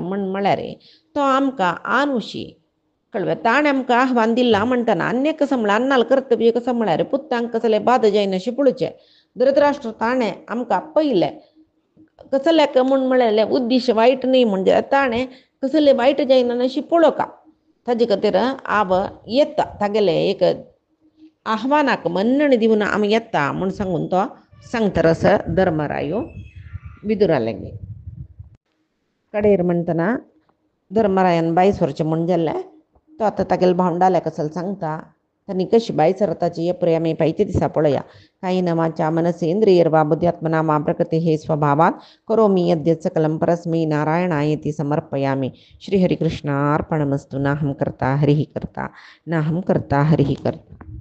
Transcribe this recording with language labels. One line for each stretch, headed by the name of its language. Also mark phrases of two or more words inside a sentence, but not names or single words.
Konkani: म्हळ्यार तो आमकां आनुशी कळ्ळें ताणें आमकां आव्हान दिलां म्हणटना आनी कसं म्हळ्यार अन्नाल कर्तव्य कसं म्हळ्यार पुत्तांक कसलें बाद जायना अशें पळोवचें धृतराष्ट्र ताणें आमकां आपयलें कसलें म्हूण म्हळ्यार उद्देश वायट न्ही म्हणजे ताणें कसलें वायट जायना अशी पळोवका ताजे खातीर हांव येता तागेलें एक आव्हानाक मन्नण दिवन आमी येता म्हूण सांगून तो सांगता रस धर्मरायो विदुरालें कडेर म्हणटना धर्मरायान भायर सरचें म्हूण जाल्लें तो आतां तागेले भावंडाले कसले सांगता तांणी कशी भायर सरताची हे पळय आमी फायते दिसा पळया
Sanskrit: कायेन वाचा मनसेन्द्रियर्वा बुद्ध्यात्मना मा प्रकृतेः स्वभावात् करोमि यद्यत् सकलं परस्मै नारायणायेति समर्पयामि श्रीहरिकृष्णार्पणमस्तु नाहं कर्ता हरिः कर्ता नाहं कर्ता हरिः कर्ता।